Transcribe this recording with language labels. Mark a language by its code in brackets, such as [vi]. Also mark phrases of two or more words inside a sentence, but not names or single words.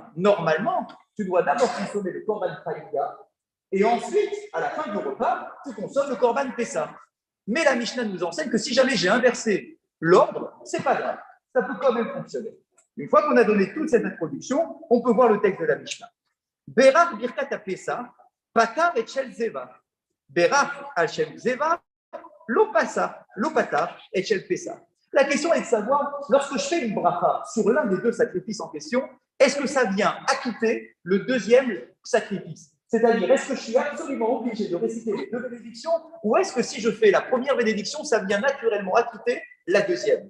[fr] Normalement, tu dois d'abord consommer le [he] קרבן חגיגה, [fr] et ensuite, à la fin du repas, tu consommes le [he] קרבן פסח. [fr] Mais la Mishnah nous enseigne que si jamais j'ai inversé l'ordre, c'est pas grave. Ça peut quand même fonctionner. Une fois qu'on a donné toute cette introduction, on peut voir le texte de la Mishnah. [he] בירך ברכת פסח, פטר את של זבח. בירך על שם זבח, לא פטר את של פסח. [fr] La question est de savoir, lorsque je fais une bracha sur l'un des deux sacrifices en question, est-ce que ça vient acquitter le deuxième sacrifice? C'est-à-dire, est-ce que je suis absolument obligé de réciter les deux bénédictions ou est-ce que si je fais la première bénédiction, ça vient naturellement acquitter la deuxième?